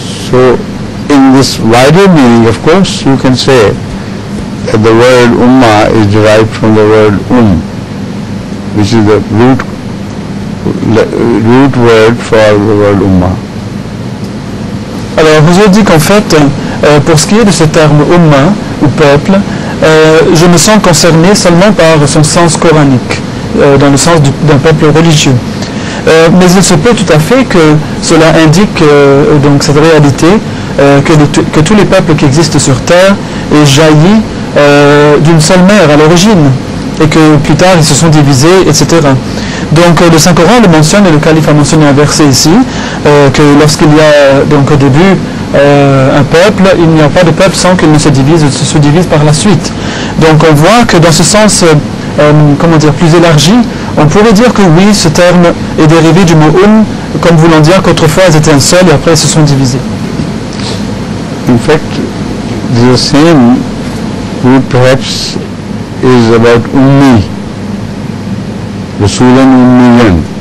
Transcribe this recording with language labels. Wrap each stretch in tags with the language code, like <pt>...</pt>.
<en>So in this wider meaning, of course, you can say that the word ummah is derived from the word which is the root word for the word ummah.</en> <fr>Alors, je dis qu'en fait, pour ce qui est de ce terme ummah ou peuple, je me sens concerné seulement par son sens coranique, dans le sens d'un peuple religieux. Mais il se peut tout à fait que cela indique donc cette réalité que tous les peuples qui existent sur terre aient jailli d'une seule mère à l'origine et que plus tard ils se sont divisés, etc. Donc le Saint-Coran le mentionne, et le calife a mentionné un verset ici, que lorsqu'il y a donc au début un peuple, il n'y a pas de peuple sans qu'il ne se divise ou se divise par la suite. Donc on voit que dans ce sens comment dire, plus élargi, on pourrait dire que oui, ce terme est dérivé du mot comme voulant dire qu'autrefois elles étaient un seul et après elles se sont divisées.</fr> <en>In fact, the same root perhaps is about ummi, Rasulan ummiyan.</en>